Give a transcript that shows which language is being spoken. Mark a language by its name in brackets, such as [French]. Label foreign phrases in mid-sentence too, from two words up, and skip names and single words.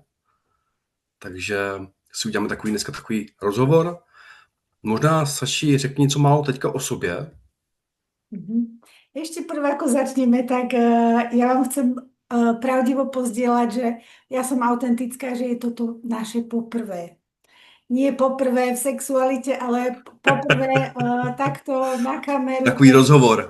[Czech] Takže si uděláme dneska takový rozhovor. Možná Saši řekni něco málo teďka o sobě. Mhm. [Slovak] Ešte prvé, ako začneme, tak ja vám chcem pravdivo pozdieľať, že ja som autentická, že je toto naše poprvé. Nie poprvé v sexualite, ale poprvé takto na kameru. [Czech] Takový rozhovor.